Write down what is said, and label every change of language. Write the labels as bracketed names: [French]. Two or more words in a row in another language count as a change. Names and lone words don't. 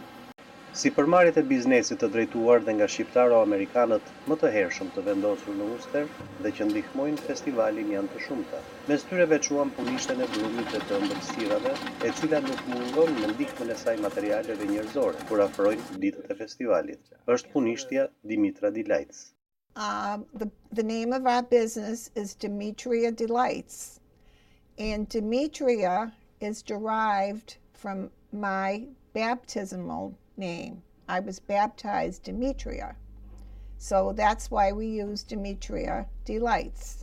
[Albanian] Si përmarrjet e biznesit të drejtuar dhe nga shqiptaro-amerikanët më të hershëm të vendosur në Uster dhe që ndihmojnë festivalin janë të shumta. Mes tyre veçuam punishten e brumit dhe të ëmbëlsirave, e cila nuk mungon në ndihmën e saj materialeve njerëzore kur afrojnë ditët e festivalit. Është punishtja Dimitra Delights. [English] The name of our business is Dimitria Delights. And Dimitria is derived from my baptismal name. I was baptized Dimitria. So that's why we use Dimitria Delights.